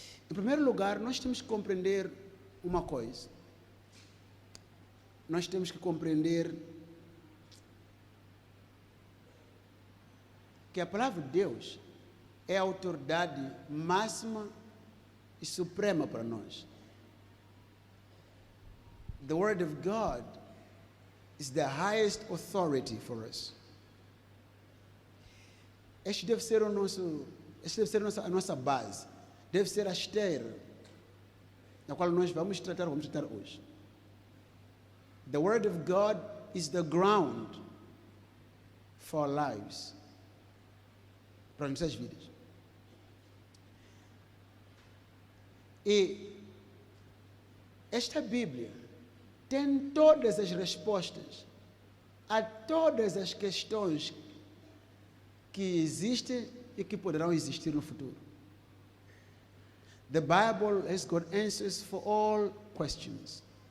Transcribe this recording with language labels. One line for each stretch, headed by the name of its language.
Portuguese: Em primeiro lugar, nós temos que compreender uma coisa. Nós temos que compreender que a palavra de Deus é a autoridade máxima e suprema para nós.
English: The Word of God is the highest authority for us.
Portuguese: Esta deve ser a nossa base, deve ser a esteira na qual nós vamos tratar hoje.
English: The Word of God is the ground for our lives,
Portuguese: para as nossas vidas. E esta Bíblia tem todas as respostas a todas as questões que existem e que poderão existir no futuro.
English: The Bible has got answers for all questions.